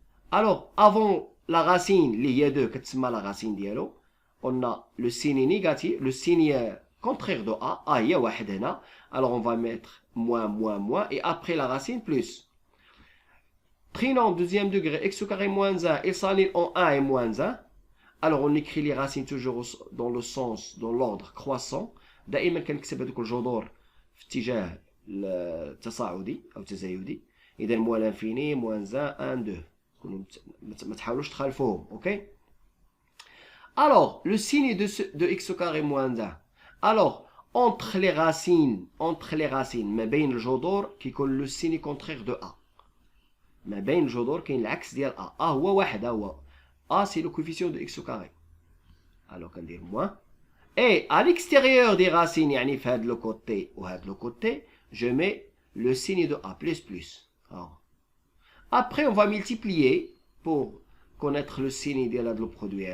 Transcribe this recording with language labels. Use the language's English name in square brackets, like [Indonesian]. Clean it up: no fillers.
[French] alors avant la racine [Arabic] اللي هي 2 كتسمى [French] la racine ديالو on a le signe négatif, le signe contraire de a [Arabic] هي واحد هنا. [French] alors on va mettre moins moins moins et après la racine plus. trinôme deuxième degré x au carré moins 1 il s'annule en 1 et moins 1. alors on écrit les racines toujours dans le sens dans l'ordre croissant. [Arabic] دائما كنكتب هذوك الجذور في اتجاه التصاعدي او التزايدي. اذا [French] moins l'infini moins [Arabic] 1 1 2 ما تحاولوش تخالفوهم. [French] اوكي alors le signe de x au carré moins 1. alors entre les racines [Arabic] ما بين الجذور كيكون [French] le signe contraire de a. [Arabic] ما بين الجذور كاين العكس ديال a. هو واحد هو [French] a c'est le coefficient de x au carré. alors كندير moins et à l'extérieur des racines [Arabic] يعني في هذا [French] le côté ou هذا le côté je mets le signe de a plus plus. après on va multiplier pour connaître le signe de le produit.